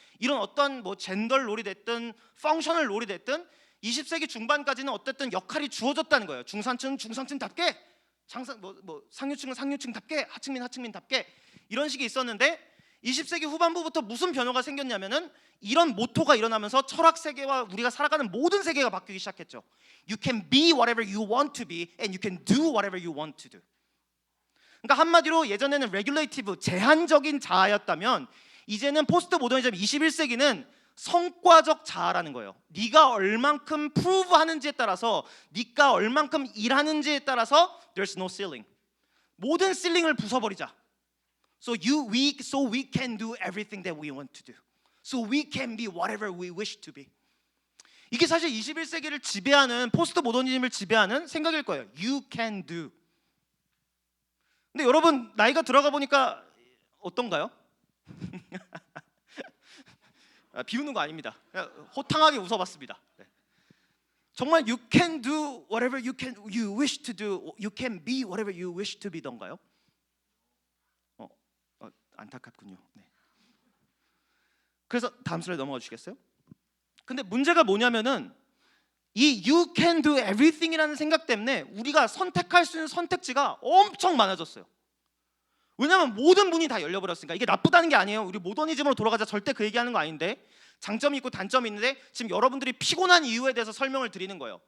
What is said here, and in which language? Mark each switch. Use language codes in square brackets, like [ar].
[ko] 이런 어떤 뭐 젠더 롤이 됐든 펑셔널 롤이 됐든 20세기 중반까지는 어쨌든 역할이 주어졌다는 거예요. 중산층은 중산층답게, 상류층은 상류층답게, 하층민 하층민답게 이런 식이 있었는데 20세기 후반부부터 무슨 변화가 생겼냐면은 이런 모토가 일어나면서 철학 세계와 우리가 살아가는 모든 세계가 바뀌기 시작했죠. [en] You can be whatever you want to be and you can do whatever you want to do. [ko] 그러니까 한마디로 예전에는 레귤레이티브, 제한적인 자아였다면 이제는 포스트 모더니즘 21세기는 성과적 자아라는 거예요. 네가 얼만큼 프루브 하는지에 따라서, 네가 얼만큼 일하는지에 따라서 [en] there's no ceiling. [ko] 모든 실링을 부숴버리자. [en] So we can do everything that we want to do. So we can be whatever we wish to be. [ko] 이게 사실 21세기를 지배하는, 포스트 모더니즘을 지배하는 생각일 거예요. [en] You can do. [ko] 근데 여러분 나이가 들어가 보니까 어떤가요? 비웃는 거 아닙니다. 그냥 호탕하게 웃어봤습니다. 네. 정말 [en] you can do whatever you wish to do, you can be whatever you wish to be던가요? [ko] 안타깝군요. 네. 그래서 다음 슬라이드 넘어가 주시겠어요? 근데 문제가 뭐냐면은 이 [en] you can do everything [ko] 이라는 생각 때문에 우리가 선택할 수 있는 선택지가 엄청 많아졌어요. 왜냐하면 모든 문이 다 열려버렸으니까. 이게 나쁘다는 게 아니에요. 우리 모더니즘으로 돌아가자 절대 그 얘기하는 거 아닌데 장점이 있고 단점이 있는데 지금 여러분들이 피곤한 이유에 대해서 설명을 드리는 거예요.